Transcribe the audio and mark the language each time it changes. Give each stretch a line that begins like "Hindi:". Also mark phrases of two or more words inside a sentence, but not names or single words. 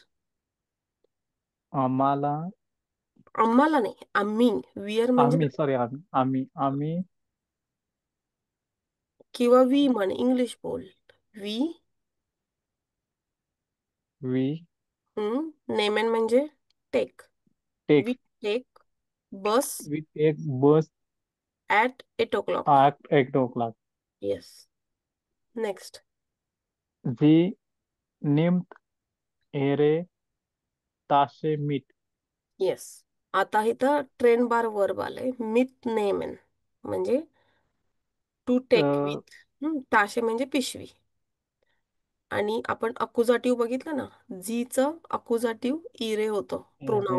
Marathi: आम्हाला, आम्हाला नाही, आम्ही. वियर म्हणजे आम्ही, सॉरी, आम्ही किंवा वी म्हण, इंग्लिश बोल. वी. वी नेमेन म्हणजे टेक. टेक
English: we take bus we take bus at 8 o'clock. at 8 o'clock.
Marathi: येस. नेक्स्ट.
German: Sie nimmt ihre Tasche mit.
Marathi: येस. आता इथं ट्रेन बार वर्ब आलंय,
German: mit nehmen
Marathi: म्हणजे
English: to take
Marathi: अ, विथ, ताशे म्हणजे पिशवी. आणि आपण अकुजाटिव्ह बघितलं ना, जीचं अकुजाटिव्ह इरे होतं प्रोनाउन.